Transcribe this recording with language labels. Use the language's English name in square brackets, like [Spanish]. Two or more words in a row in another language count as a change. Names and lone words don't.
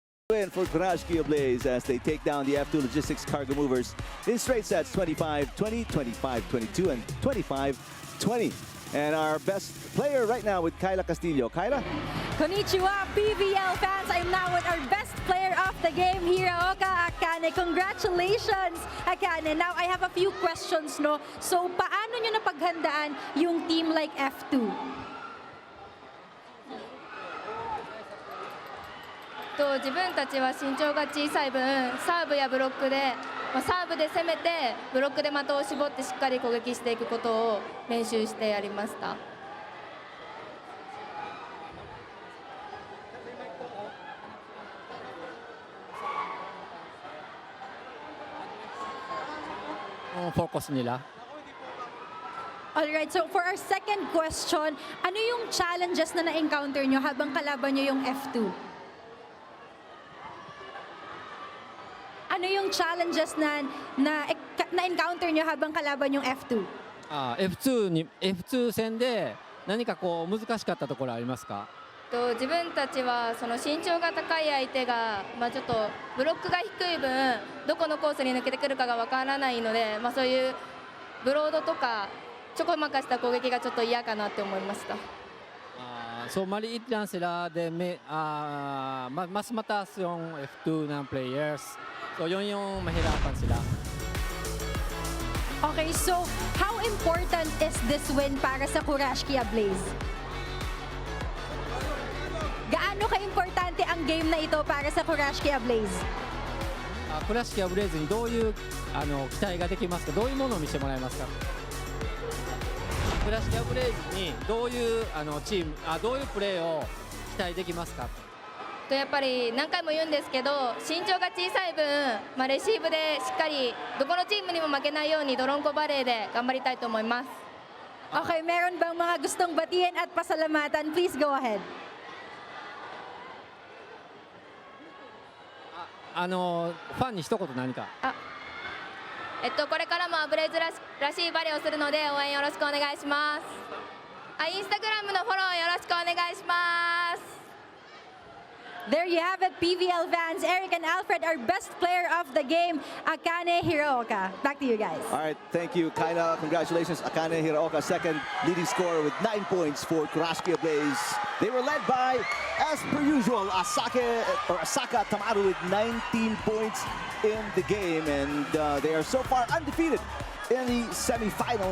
[English] win for Kurashiki Ablaze as they take down the F2 Logistics Cargo Movers in straight sets 25-20, 25-22, and 25-20. And our best player right now with Kyla Castillo. Kyla? Konnichiwa, PVL fans! I'm now with our best player of the game, Hiraoka Akane. Congratulations, Akane. Now, I have a few questions, no? So, [Filipino] paano nyo napaghandaan yung [English] team like [Filipino] F2? [Japanese] 自分たちは身長が小さい分、サーブやブロックで、サーブで攻めて、ブロックで的を絞ってしっかり攻撃していくことを練習してやりました。 [Filipino] Focus nila. [English] Alright, so for our second question, [Filipino] ano yung challenges na na-encounter nyo habang kalaban nyo yung F2? Ano yung challenges na-encounter nyo habang kalaban yung F2? [Japanese] F2 戦で何かこう難しかったところありますか？自分たちはその身長が高い相手が、ちょっとブロックが低い分どこのコースに抜けてくるかがわからないので、そういうブロードとかちょこまかした攻撃がちょっと嫌かなって思いました。 [Filipino] So maliit lang sila, mas mataas yung F2 ng players. So yun yung mahirapan sila. [English] Okay, so how important is this win [Filipino] para sa [English] Kurashiki Ablaze? Gaano ka-importante ang game na ito para sa Kurashiki Ablaze? [Japanese] Kurashiki Ablaze にどういう期待ができますか？どういうものを見せてもらえますか？Kurashiki Ablaze にどういうチームどういうプレーを期待できますか？やっぱり何回も言うんですけど、身長が小さい分、レシーブでしっかりどこのチームにも負けないようにドロンコバレーで頑張りたいと思います。 [Filipino] Okay, meron bang mga gustong batiin at pasalamatan? [English] Please go ahead. [Japanese] ファンに一言何か。これからもアブレイズらしいバレーをするので応援よろしくお願いします。インスタグラムのフォローよろしくお願いします。 [English] There you have it, PVL fans. Eric and Alfred, our best player of the game, Akane Hiraoka. Back to you guys. All right, thank you, Kyla. Congratulations, Akane Hiraoka, second leading scorer with 9 points for Kurashiki Ablaze. They were led by, as per usual, Asaka Tamaru with 19 points in the game, and they are so far undefeated in the semifinals.